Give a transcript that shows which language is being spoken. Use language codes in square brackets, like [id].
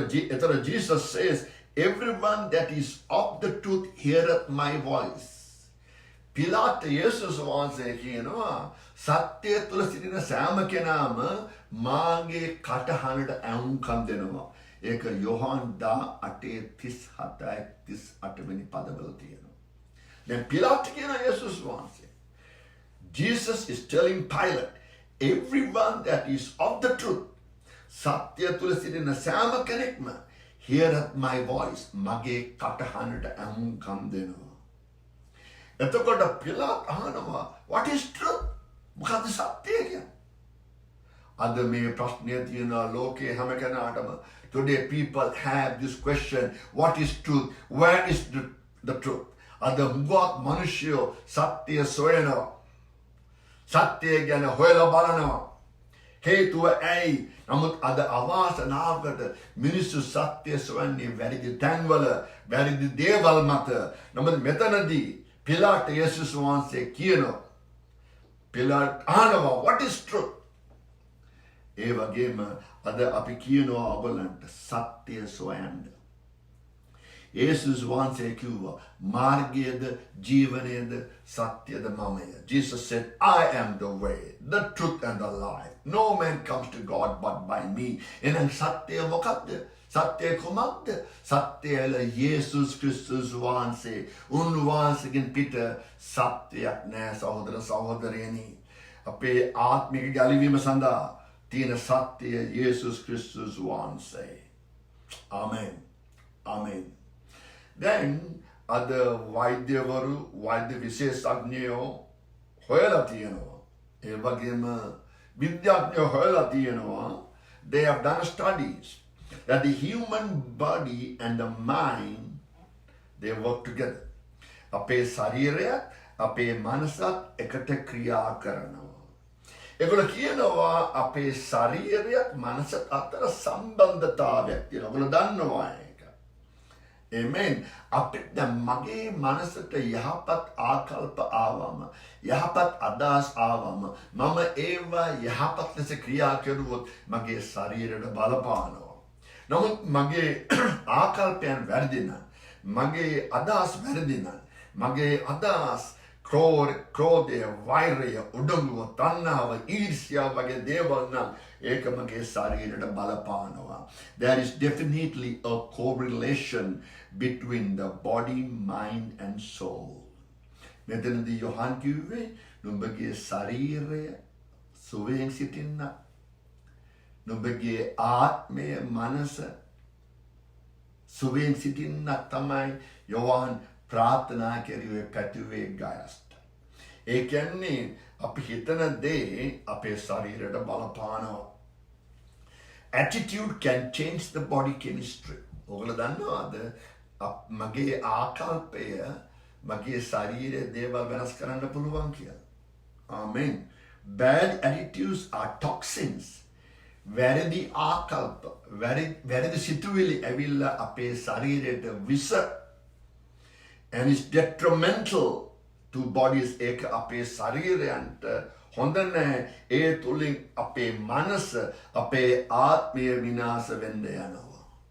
[si] එතන [en] Jesus says, everyone that is of the truth heareth my voice. [si] පිලාත් යේසුස් වහන්සේ කියනවා සත්‍යය තුළ සිටින සෑම කෙනාම මාගේ කටහඬට ඇහුම්කන් දෙනවා. ඒක යොහාන් 18:37 වෙනි පදවල තියෙනවා. දැන් පිලාත් කියන යේසුස් වහන්සේ. [en] Jesus is telling Pilate, everyone that is of the truth. [si] සත්‍යය තුළ සිටින සෑම කෙනෙක්ම [en] heareth my voice. [si] මගේ කටහඬට ඇහුම්කන් දෙනවා. එතකොට පිලාත් අහනවා [en] what is truth? [si] මොකද්ද සත්‍යය කියන්නේ? අද මේ ප්‍රශ්නය තියෙනවා ලෝකයේ හැම කෙනාටම. [en] Today people have this question, what is truth? Where is the truth? [si] අද හුඟක් මිනිස්සු සත්‍යය සොයනවා. සත්‍යය ගැන හොයලා බලනවා. හේතුව ඇයි? නමුත් අද අවාසනාවකට මිනිස්සු සත්‍යය සොයන්නේ වැරදි තැන්වල, වැරදි දේවල් මත. නමුත් මෙතනදී පිලාත් යේසුස් වහන්සේ කියනවා. පිලාත් අහනවා [en] what is truth? [si] ඒ වගේම අද අපි කියනවා ඔයගලන්ට සත්‍ය සොයන්න. යේසුස් වහන්සේ කිව්වා මාර්ගයද ජීවනයද සත්‍යද මමය. [en] Jesus said, I am the way, the truth and the life. No man comes to God but by me. [si] එහෙනම් සත්‍යය මොකක්ද? සත්‍යය කුමක්ද? සත්‍යය යේසුස් ක්‍රිස්තුස් වහන්සේ. උන්වහන්සේගෙන් පිට සත්‍යයක් නෑ සහෝදර සහෝදරයනි. අපේ ආත්මික ගැලවීම සඳහා තියෙන සත්‍යය යේසුස් ක්‍රිස්තුස් වහන්සේ. ආමෙන්. ආමෙන්. දැන් අද වෛද්‍යවරු, වෛද්‍ය විශේෂඥයෝ හොයලා තියෙනවා. ඒ වගේම විද්‍යාඥයෝ හොයලා තියෙනවා. [en] They have done studies that the human body and the mind, they work together. [si] අපේ ශරීරයත් අපේ මනසත් එකට ක්‍රියා කරනවා. ඒගොල්ලෝ කියනවා අපේ ශරීරයත් මනසත් අතර සම්බන්ධතාවයක් තියෙනවා. ඔයගොල්ලෝ දන්නවා ඒක. Amen. අපිට මගේ මනසට යහපත් ආකල්ප ආවම, යහපත් අදහස් ආවම, මම ඒවා යහපත් ලෙස ක්‍රියා කරුවොත් මගේ ශරීරයට බලපානවා. නමුත් මගේ ආකල්පයන් වැරදි නම්, මගේ අදහස් වැරදි නම්, මගේ අදහස් ක්‍රෝධය, වෛරය, උඩඟුව, තණ්හාව, ඊර්ෂ්‍යාව වගේ දේවල් නම් ඒක මගේ ශරීරයට බලපානවා. [en] There is definitely a correlation between the body, mind and soul. [si] මෙතනදී යොහන් කිව්වේ නුඹගේ ශරීරය සුවයෙන් සිටින්න, නුඹගේ ආත්මය, මනස සුවයෙන් සිටින්න තමයි යොහන් ප්‍රාර්ථනා කරුවේ පැතුවේ ගයස්ට. ඒ කියන්නේ අපි හිතන දේ අපේ ශරීරයට බලපානවා. [en] Attitude can change the body chemistry. [si] ඔයගොල්ලෝ දන්නවද මගේ ආකල්පය මගේ ශරීරයේ දේවල් වෙනස් කරන්න පුළුවන් කියලා? [en] Amen. Bad attitudes are toxins. [si] වැරදි ආකල්ප, වැරදි සිතුවිලි ඇවිල්ලා අපේ ශරීරයට විස, [en] and it's detrimental to bodies. [si] ඒක අපේ ශරීරයන්ට හොඳ නැහැ. ඒ තුලින් අපේ මනස, අපේ ආත්මය විනාශ වෙන්න යනවා.